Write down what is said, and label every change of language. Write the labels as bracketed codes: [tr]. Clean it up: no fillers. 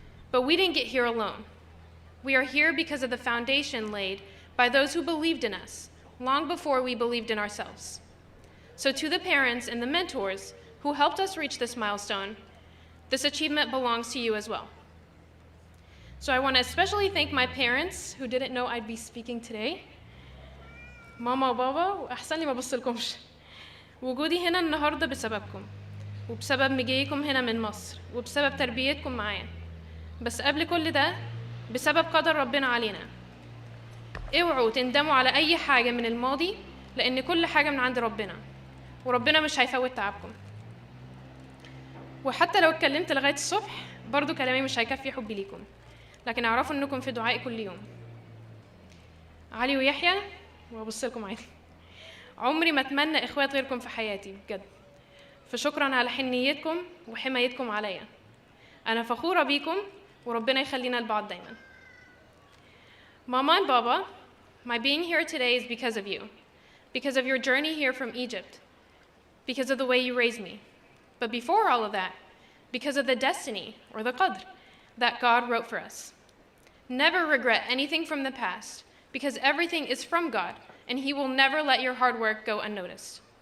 [en] But we didn't get here alone. We are here because of the foundation laid by those who believed in us long before we believed in ourselves. So to the parents and the mentors who helped us reach this milestone, this achievement belongs to you as well. So I want to especially thank my parents who didn't know I'd be speaking today. [ar] ماما وبابا وأحسن لي ما بصلكمش. وجودي هنا النهارده بسببكم وبسبب مجيكم هنا من مصر وبسبب تربيتكم معايا. بس قبل كل ده بسبب قدر ربنا علينا. اوعوا تندموا على أي حاجة من الماضي لأن كل حاجة من عند ربنا وربنا مش هيفوت تعبكم. وحتى لو اتكلمت لغاية الصبح برضو كلامي مش هيكفي حبي ليكم، لكن اعرفوا انكم في دعائي كل يوم. علي ويحيى وابص لكم عادي. عمري ما اتمنى اخوات غيركم في حياتي بجد. فشكرا على حنيتكم وحمايتكم عليا. انا فخورة بيكم وربنا يخلينا لبعض دايما. [en] Mama and Baba, my being here today is because of you, because of your journey here from Egypt, because of the way you raised me. But before all of that, because of the destiny, or the qadr, that God wrote for us. Never regret anything from the past, because everything is from God, and He will never let your hard work go unnoticed.